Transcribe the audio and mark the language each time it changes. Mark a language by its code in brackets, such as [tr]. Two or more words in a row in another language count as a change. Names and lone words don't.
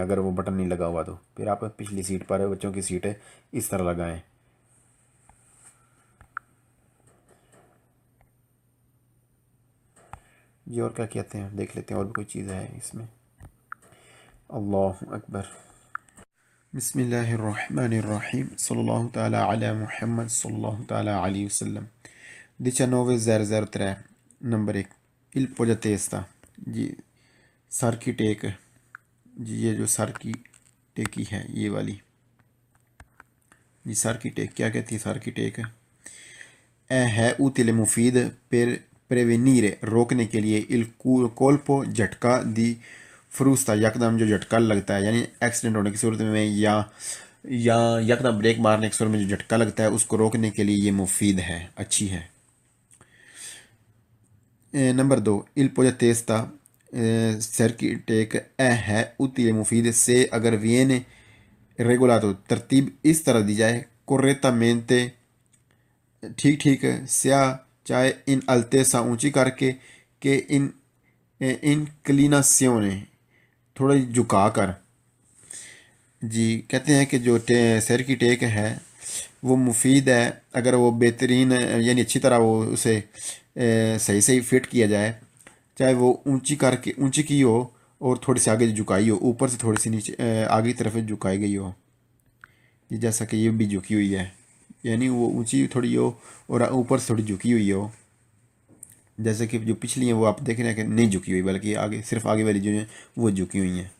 [ur] اگر وہ بٹن نہیں لگا ہوا تو پھر آپ پچھلی سیٹ پر بچوں کی سیٹ اس طرح لگائیں جی. اور کیا کہتے ہیں دیکھ لیتے ہیں، اور بھی کوئی چیز ہے اس میں. [ar] اللہ اکبر. بسم اللہ الرحمن الرحیم. صلی اللہ تعالیٰ علی محمد صلی اللہ تعالیٰ علیہ وسلم. [ur] 19.003 نمبر 1 [it] il poggiatesta [ur] جی. سر کی ٹیک جی یہ جو سر کی ٹیکی ہے یہ والی، جی سر کی ٹیک کیا کہتی ہے؟ سر کی ٹیک ہے utile مفید [it] per prevenire [ur] روکنے کے لیے [it] il colpo [ur] جھٹکا [it] di frusta [ur] یکدم جو جھٹکا لگتا ہے، یعنی ایکسیڈنٹ ہونے کی صورت میں یا یکدم بریک مارنے کی صورت میں جو جھٹکا لگتا ہے اس کو روکنے کے لیے یہ مفید ہے، اچھی ہے۔ نمبر 2 [it] il pogetesta [ur] سر کی ٹیک ہے utile مفید سے اگر [it] viene regolato [ur] ترتیب اس طرح دی جائے correttamente ٹھیک ٹھیک سیاہ چاہے [it] in altezza [ur] اونچی کر کے کہ [it] in inclinazione [ur] تھوڑا جھکا کر۔ جی کہتے ہیں کہ جو سر کی ٹیک ہے وہ مفید ہے اگر وہ بہترین یعنی اچھی طرح وہ اسے صحیح صحیح فٹ کیا جائے، چاہے وہ اونچی کر کے اونچی کی ہو اور تھوڑی سی آگے جھکائی ہو، اوپر سے تھوڑی سی نیچے آگے کی طرف جھکائی گئی ہو، جیسا کہ یہ بھی جھکی ہوئی ہے، یعنی وہ اونچی تھوڑی ہو اور اوپر سے تھوڑی جھکی ہوئی ہو، جیسے کہ جو پچھلی ہیں وہ آپ دیکھ رہے ہیں کہ نہیں جھکی ہوئی بلکہ آگے صرف آگے والی جو ہیں وہ جھکی ہوئی ہیں۔